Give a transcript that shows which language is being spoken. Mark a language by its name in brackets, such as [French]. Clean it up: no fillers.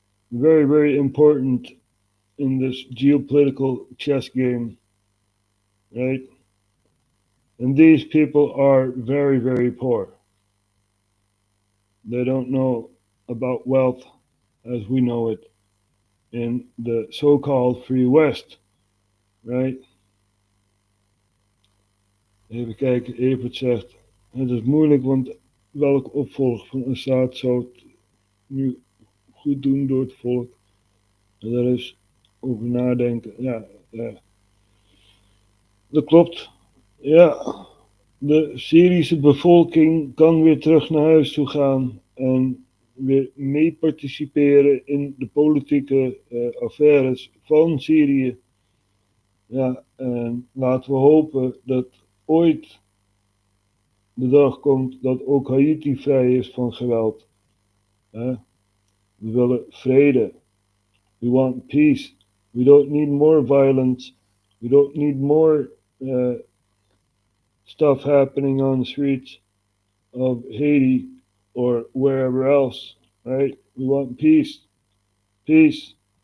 [English] Very, very important in this geopolitical chess game, right? And these people are very, very poor. They don't know about wealth as we know it in the so-called Free West, right? [Dutch] Even kijken, Evert zegt, het is moeilijk, want welke opvolger van Assad zou het nu goed doen door het volk? En daar is over nadenken. Ja, dat klopt. Ja, de Syrische bevolking kan weer terug naar huis toe gaan en weer mee participeren in de politieke affaires van Syrië. Ja, en laten we hopen dat ooit de dag komt dat ook Haiti vrij is van geweld. We willen vrede. [English] We want peace. We don't need more violence. We don't need more stuff happening on the streets of Haiti or wherever else, right? We want peace. Peace.